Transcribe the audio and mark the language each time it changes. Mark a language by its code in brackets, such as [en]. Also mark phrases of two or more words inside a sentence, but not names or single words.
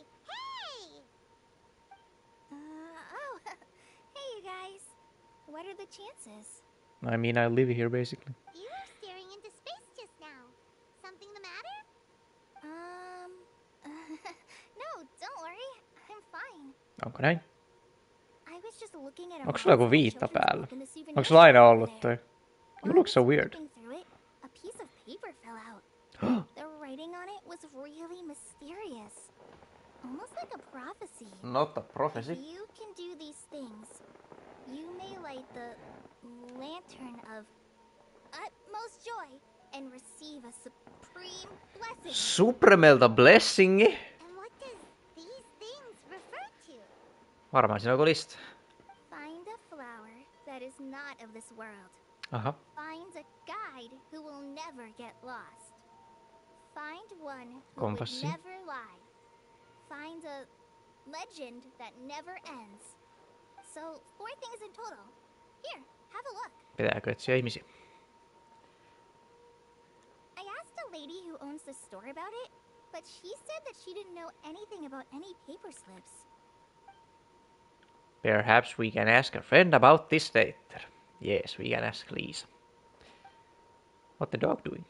[en] Hey! Oh, hey you guys. What are the chances? I mean, I live here, basically. You were staring into space just now. Something the matter? No, don't worry. I'm fine. [fi] Onko näin? [en] I was just looking at a [fi] Onko sulla joku [en] monster [fi] viitta [en] children's [fi] päällä? [en] book in the souvenir [fi] Onko sulla aina [en] shop [fi] ollut [en] over [fi] toi? [en] there. You While look I so was weird. flipping through it, a piece of paper fell out. The writing on it was really mysterious. Almost like a prophecy. Not a prophecy. If you can do these things, you may light the lantern of utmost joy and receive a supreme blessing. [fi] Supremelta blessingi. [en] And what does these things refer to? [fi] Varmaan siinä on joku lista. [en] Find a flower that is not of this world. [fi] Aha. [en] Find a guide who will never get lost. Find one who [fi] Kompassi. [en] would never lie. Find a legend that never ends. So, 4 things in total. Here, have a look. [fi] Pitääkö etsiä ihmisiä? [en] I asked a lady who owns the store about it, but she said that she didn't know anything about any paper slips. Perhaps we can ask a friend about this later. Yes, we can ask Lisa. What the dog doing?